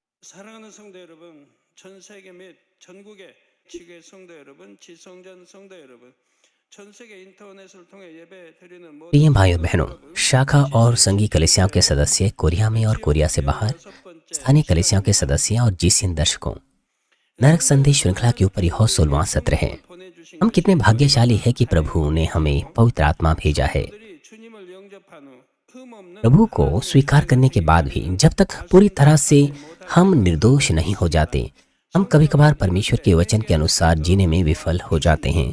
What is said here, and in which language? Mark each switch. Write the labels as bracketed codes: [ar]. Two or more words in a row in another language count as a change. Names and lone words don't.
[ko] 사랑하는 성도 여러분, 전 세계 및 전국의 지교회 성도 여러분, 지성전 성도 여러분, 전 세계 인터넷을 통해 예배 드리는 [hi] प्रिय [ko] 모든 [hi] भाइयों [ko] 성도 [hi] बहनों, [ko] 여러분, [hi] शाखा और संघी कलीसियाओं के सदस्य, कोरिया में और कोरिया से बाहर स्थानीय कलीसियाओं के सदस्य और जीसीएन दर्शकों, नरक संदेश श्रृंखला के ऊपर यह 16वां सत्र है। हम कितने भाग्यशाली हैं कि प्रभु ने हमें पवित्र आत्मा भेजा है। प्रभु को स्वीकार करने के बाद भी जब तक पूरी तरह से हम निर्दोष नहीं हो जाते, हम कभी कभार परमेश्वर के वचन के अनुसार जीने में विफल हो जाते हैं।